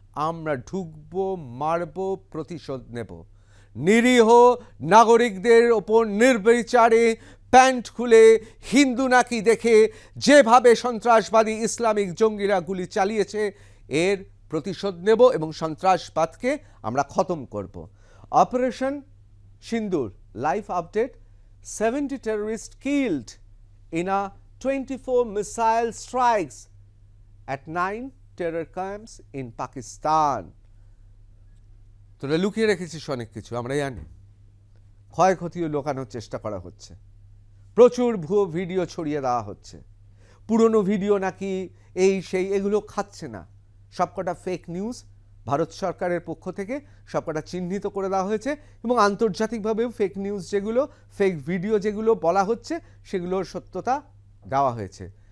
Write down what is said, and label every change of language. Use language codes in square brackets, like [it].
[bn] আমরা ঢুকবো, মারবো, প্রতিশোধ নেব। নিরীহ নাগরিকদের ওপর নির্বিচারে প্যান্ট খুলে হিন্দু নাকি দেখে যেভাবে সন্ত্রাসবাদী ইসলামিক জঙ্গিরা গুলি চালিয়েছে, এর প্রতিশোধ নেব এবং সন্ত্রাসবাদকে আমরা খতম করব। [en] Operation Sindoor live update: 70 terrorists killed in a 24 missile strikes at 9 terror camps in Pakistan. [bn] তোরা লুকিয়ে রেখেছিস অনেক কিছু, আমরা জানি। ক্ষয়ক্ষতিও লুকানোর চেষ্টা করা হচ্ছে, প্রচুর ভুয়ো ভিডিও ছড়িয়ে দেওয়া হচ্ছে। পুরনো ভিডিও নাকি এই সেই, এগুলো খাচ্ছে না, সবকটা ফেক নিউজ। ভারত সরকারের পক্ষ থেকে সবকটা চিহ্নিত করে দেওয়া হয়েছে, এবং আন্তর্জাতিকভাবেও ফেক নিউজ যেগুলো, ফেক ভিডিও যেগুলো বলা হচ্ছে, সেগুলোর সত্যতা দেওয়া হয়েছে।